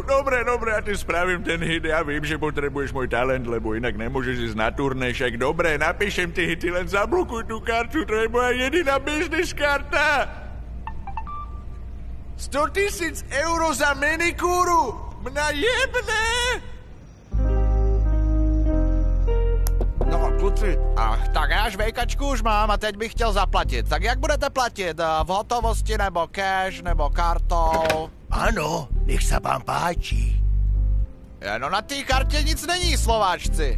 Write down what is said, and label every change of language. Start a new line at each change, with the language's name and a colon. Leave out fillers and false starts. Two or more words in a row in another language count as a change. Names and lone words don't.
Slovak: Dobre, ja ti spravím ten hit. Ja vím, že potrebuješ môj talent, lebo inak nemôžeš ísť na turné. Však dobre, napíšem ti hity, len zablokuj tú kartu. To je moja jediná business karta. 100 000 eur za manikúru! Mňa jebne!
Czech: No, kluci, tak já žvejkačku už mám a teď bych chtěl zaplatit. Tak jak budete platit? V hotovosti nebo cash nebo kartou?
Slovak: Áno, nech sa vám páči.
Czech: No na té kartě nic není, Slováčci.